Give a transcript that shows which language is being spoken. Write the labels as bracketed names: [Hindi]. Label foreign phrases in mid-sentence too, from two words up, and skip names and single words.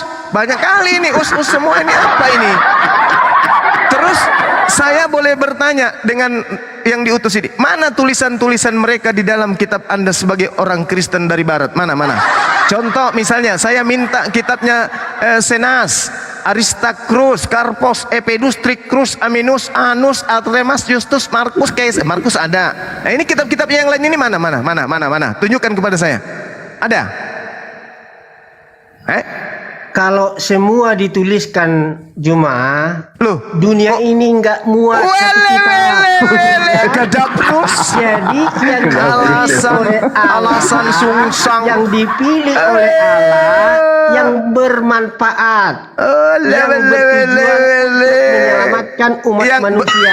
[Indonesian] Banyak kali ini us semua ini apa ini? Terus saya boleh bertanya dengan yang diutus ini, mana tulisan-tulisan mereka di dalam kitab Anda sebagai orang Kristen dari Barat? Mana? Contoh misalnya, saya minta kitabnya Senas, Aristarchus, Karpos, Epedus, Tricrus, Aminus, Anus, Atremas, Justus, Markus, Kaisar. Markus ada. Nah ini kitab-kitab yang lain ini mana? Tunjukkan kepada saya. Ada? Kalau semua dituliskan Juma, dunia ini nggak muat Jadi yang alasan sungsang yang dipilih oleh Allah yang bermanfaat, yang bertujuan menyelamatkan umat manusia.